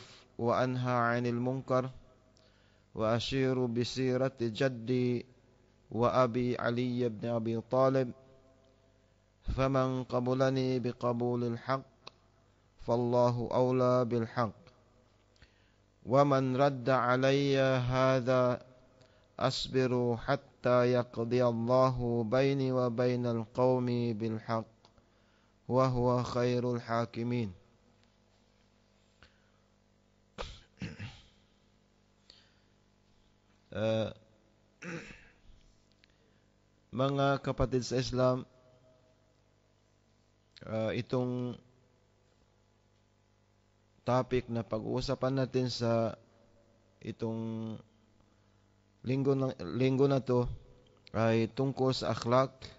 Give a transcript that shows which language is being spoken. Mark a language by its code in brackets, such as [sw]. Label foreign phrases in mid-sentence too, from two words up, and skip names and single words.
[ar] وأنهى عن المنكر، وأشير بسيرة جدي وأبي علي بن أبي طالب، فمن قبلني بقبول الحق فالله أولى بالحق، ومن رد علي هذا أصبر حتى يقضي الله بيني وبين القوم بالحق وهو خير الحاكمين. [tl] Mga kapatid sa Islam, itong topic na pag-uusapan natin sa itong linggo na to ay tungkol sa akhlak.